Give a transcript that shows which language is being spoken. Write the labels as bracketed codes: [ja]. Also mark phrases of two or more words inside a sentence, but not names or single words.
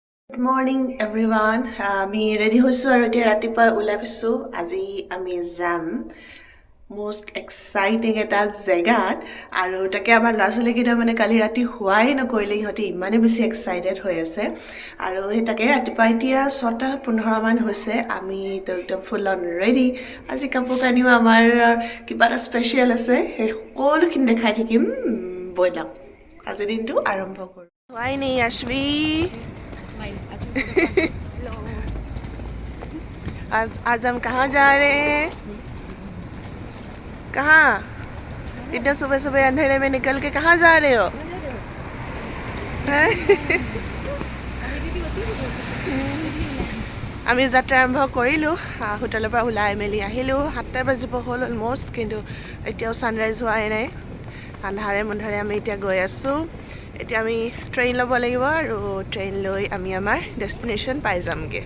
[en] Good morning everyone. [as] আমি ৰেডি হৈছোঁ আৰু এতিয়া ৰাতিপুৱা ওলাই গৈছোঁ। আজি আমি যাম [en] most exciting [as] এটা জেগাত আৰু তাকে আমাৰ ল'ৰা ছোৱালীকেইটা মানে কালি ৰাতি শুৱাই নকৰিলে, সিহঁতে ইমানে বেছি এক্সাইটেড হৈ আছে আৰু সেই তাকে ৰাতিপুৱা এতিয়া 6:15 মান হৈছে। আমি তো একদম [en] full on ready. [as] আজি কাপোৰ কানিও আমাৰ কিবা এটা স্পেচিয়েল আছে, সেই সকলোখিনি দেখাই থাকিম। ব'লক আজিৰ দিনটো আৰম্ভ কৰোঁ। হোৱাই নেই আশবী। [hi] आज हम कहाँ जा रहे हैं? कहाँ? इतना सुबह सुबह अंधेरे में निकल के कहाँ जा रहे हो? [as] আমি যাত্ৰা আৰম্ভ কৰিলোঁ। হোটেলৰ পৰা ওলাই মেলি আহিলোঁ। 7টা বাজিব হ'ল অলম'ষ্ট, কিন্তু এতিয়াও ছানৰাইজ হোৱাই নাই। আন্ধাৰে মুন্ধাৰে আমি এতিয়া গৈ আছোঁ। এতিয়া আমি ট্ৰেইন ল'ব লাগিব আৰু ট্ৰেইন লৈ আমি আমাৰ ডেষ্টিনেশ্যন পাই যামগৈ।